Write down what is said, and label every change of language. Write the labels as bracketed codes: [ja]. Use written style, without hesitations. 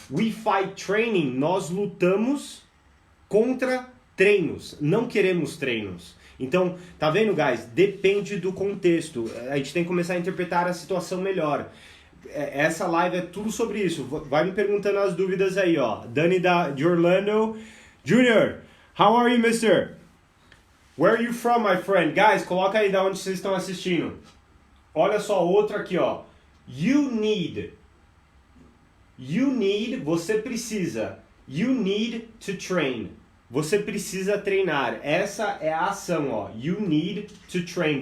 [en] We fight training, [pt] nós lutamos contra treinos, não queremos treinos. Então, tá vendo, guys? Depende do contexto. A gente tem que começar a interpretar a situação melhor. Essa live é tudo sobre isso. Vai me perguntando as dúvidas aí, ó. Dani de Orlando. [en] Junior, how are you, mister? Where are you from, my friend? [pt] Guys, coloca aí de onde vocês estão assistindo. Olha só, outro aqui, ó. [en] You need, [pt] você precisa. [en] You need to train. [pt] Você precisa treinar. Essa é a ação, ó. [en] You need to train.